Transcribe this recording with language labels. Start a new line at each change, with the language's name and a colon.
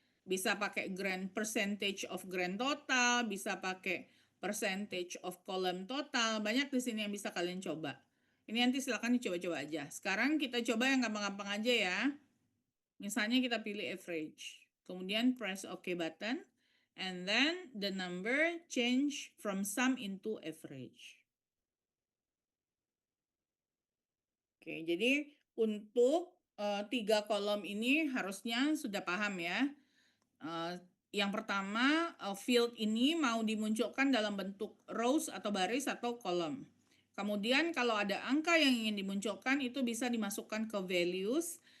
Indonesian: Bisa pakai percentage of grand total, bisa pakai percentage of column total. Banyak di sini yang bisa kalian coba. Ini nanti silakan dicoba-coba aja. Sekarang kita coba yang gampang-gampang aja ya. Misalnya kita pilih average. Kemudian
English: press OK button. And then the number change from sum into average.
Indonesian: Oke, jadi untuk 3 kolom ini harusnya sudah paham ya. Yang pertama, field ini mau dimunculkan dalam bentuk rows atau baris atau kolom. Kemudian kalau ada angka yang ingin dimunculkan itu bisa dimasukkan ke values.